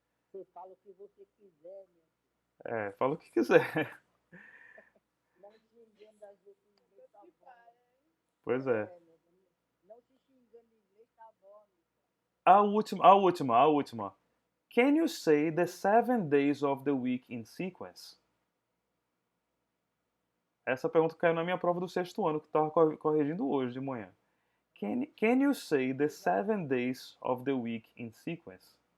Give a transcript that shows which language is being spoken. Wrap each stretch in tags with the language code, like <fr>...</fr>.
<pt>Você fala o que você quiser, meu filho. Fala o que quiser. Não se engane das outras inglês tá bom. Pois é. Meu filho. Não se engane de inglês tá bom, meu filho. A última.</pt> <en>Can you say the 7 days of the week in sequence?</en> <pt>Essa pergunta caiu na minha prova do sexto ano, que eu estava corrigindo hoje de manhã.</pt> <en>Can you say the 7 days of the week in sequence?</en>